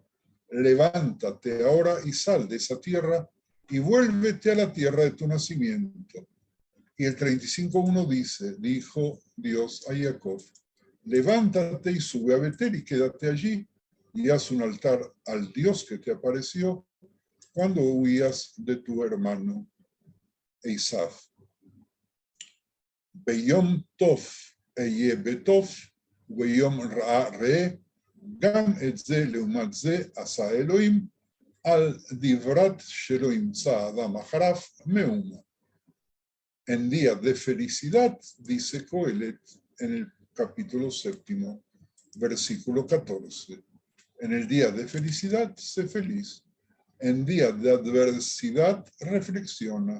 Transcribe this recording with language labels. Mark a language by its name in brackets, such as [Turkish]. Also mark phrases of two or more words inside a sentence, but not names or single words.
[Spanish] Levántate ahora y sal de esa tierra y vuélvete a la tierra de tu nacimiento. Y el 35:1 dice: dijo Dios a Jacob: levántate y sube a Betel y quédate allí y haz un altar al Dios que te apareció cuando huías de tu hermano Esav. [Hebrew] ביום טוב היה בטוב, ביום רע ראה, גם את זה לעומת זה עשה אלהים, על דברת שלא ימצא אדם אחריו מאומה. [Spanish] En día de felicidad, dice Coelet en el capítulo 7, versículo 14. En el día de felicidad, sé feliz. En día de adversidad, reflexiona.